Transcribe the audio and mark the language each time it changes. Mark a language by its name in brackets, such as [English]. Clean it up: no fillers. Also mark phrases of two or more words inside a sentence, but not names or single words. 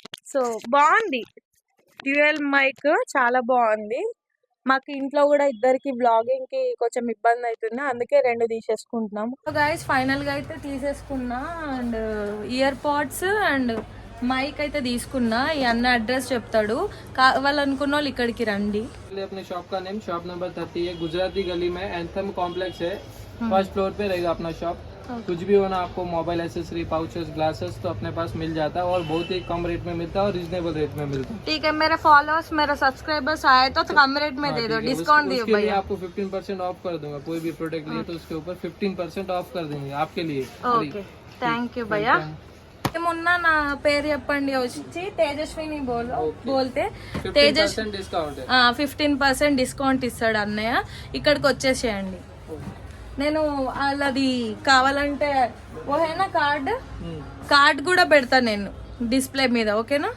[Telugu] సో బాగుంది, డ్యూయల్ మైక్ చాలా బాగుంది. మాకు ఇంట్లో కూడా ఇద్దరికి బ్లాగింగ్ కి కొంచెం ఇబ్బంది అవుతుంది, అందుకే 2 తీసేసుకుంటున్నాము. [English] so guys [Telugu] ఫైనల్ గా అయితే తీసేసుకున్నా, [English] and ear pods and mic [Telugu] అయితే తీసుకున్నా. ఈ అన్న అడ్రస్ చెప్తాడు, కావాలనుకున్న వాళ్ళు ఇక్కడికి రండి. [Hindi] अपने शॉप का नेम [English] shop number [Hindi] 30 है, गुजराती गली में एंथम कॉम्प्लेक्स है, [English] first floor [Hindi] पे रहेगा अपना शॉप. कुछ भी होना आपको [English] mobile accessory pouches glasses [Hindi] तो अपने पास मिल जाता है और बहुत ही कम रेट में मिलता है और [English] reasonable rate [Hindi] में मिलता है. ठीक है, मेरे फॉलोअर्स मेरे सब्सक्राइबर्स आए तो कम रेट में दे दो, डिस्काउंट दियो उसके लिए भैया. आपको 15% ऑफ कर दूंगा. कोई भी प्रोडक्ट लिए तो उसके ऊपर 15% ऑफ कर देंगे आपके लिए. [English] okay thank you [Telugu] భయ్యా. మొన్న నా పేరు చెప్పండి, వచ్చి తేజస్విని బోల్తే తేజస్ [Hindi] 15% डिस्काउंट है. [Telugu] 15% డిస్కౌంట్ ఇస్తాడు అన్నయ్య. ఇక్కడికి వచ్చేసేయండి. నేను వాళ్ళది కావాలంటే ఓహేనా కార్డ్ కూడా పెడతా నేను డిస్ప్లే మీద, ఓకేనా.